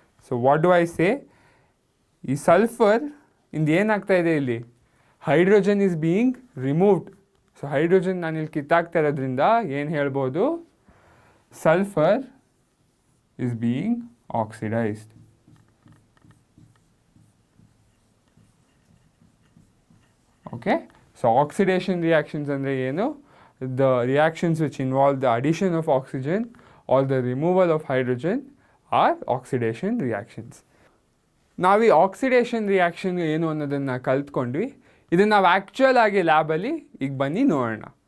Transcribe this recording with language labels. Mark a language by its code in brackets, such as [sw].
[en] so what do I say, [kn] ಈ sulphur ಇಂದ ಏನಾಗ್ತಾ ಇದೆ ಇಲ್ಲಿ, [en] Hydrogen is being removed. [kn] So hydrogen ನಾನಿಲ್ಲಿ ಕಿತ್ತಾಕ್ತಾ ಇರೋದ್ರಿಂದ ಏನು ಹೇಳ್ಬೋದು, sulphur [en] is being oxidized. Okay, so oxidation reactions [kn] andre ಏನು, [en] the reactions which involve the addition of oxygen or the removal of hydrogen are oxidation reactions. [kn] ನಾವು ಈ oxidation reaction ಏನು ಅನ್ನೋದನ್ನು ಕಲ್ತ್ಕೊಂಡ್ವಿ. ಇದನ್ನು ನಾವು ಆ್ಯಕ್ಚುಯಲ್ ಆಗಿ ಲ್ಯಾಬಲ್ಲಿ ಈಗ ಬನ್ನಿ ನೋಡೋಣ.